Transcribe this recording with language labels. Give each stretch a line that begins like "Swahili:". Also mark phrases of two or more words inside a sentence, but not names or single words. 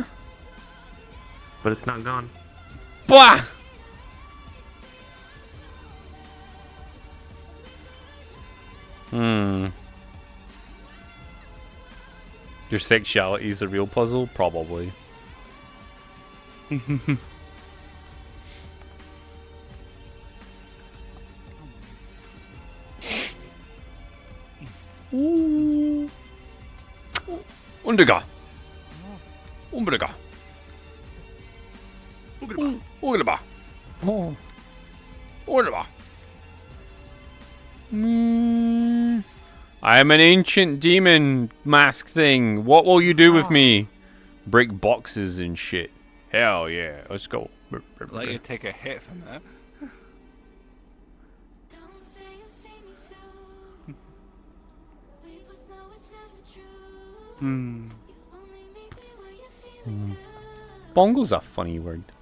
English: But it's not gone. Bah! Your sexuality is the real puzzle? Probably. Underga. Umbrega. Ugreba. Ugreba. I am an ancient demon mask thing. What will you do with me? Break boxes and shit. Hell yeah. Let's go. Let you take a hit from that. Bongo's a funny word.